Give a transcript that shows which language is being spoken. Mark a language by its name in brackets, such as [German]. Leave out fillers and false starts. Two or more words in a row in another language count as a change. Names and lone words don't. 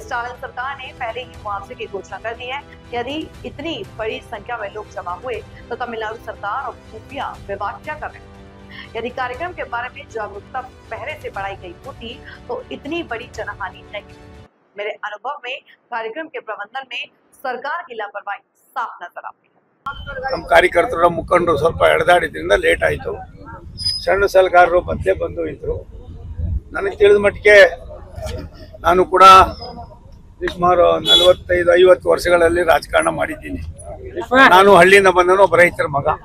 [Hindi] स्टालिन सरकार ने पहले ही मुआवजे की घोषणा कर दी है। यदि इतनी बड़ी संख्या में लोग जमा हुए तो तमिलनाडु सरकार और खुफिया विभाग क्या कर रहे हैं? यदि कार्यक्रम के बारे में जागरूकता पहले से बढ़ाई गई होती तो इतनी बड़ी जनहानि नहीं। मेरे अनुभव में कार्यक्रम के प्रबंधन में सरकार की लापरवाही साफ नजर आती है। [Kannada] ನಮ್ಮ ಕಾರ್ಯಕರ್ತರ ಮುಖಂಡರು ಸ್ವಲ್ಪ ಎಳೆದಾಡಿದ್ರಿಂದ ಲೇಟ್ ಆಯಿತು. ಸಣ್ಣ ಸಲಗಾರರು ಮತ್ತೆ ಬಂದು ಇದ್ರು. ನನಗೆ ತಿಳಿದ ಮಟ್ಟಿಗೆ ನಾನು ಕೂಡ ಸುಮಾರು 45-50 ವರ್ಷಗಳಲ್ಲಿ ರಾಜಕಾರಣ ಮಾಡಿದ್ದೀನಿ. ನಾನು ಹಳ್ಳಿಯಿಂದ ಬಂದನು, ಒಬ್ಬ ರೈತರ ಮಗ.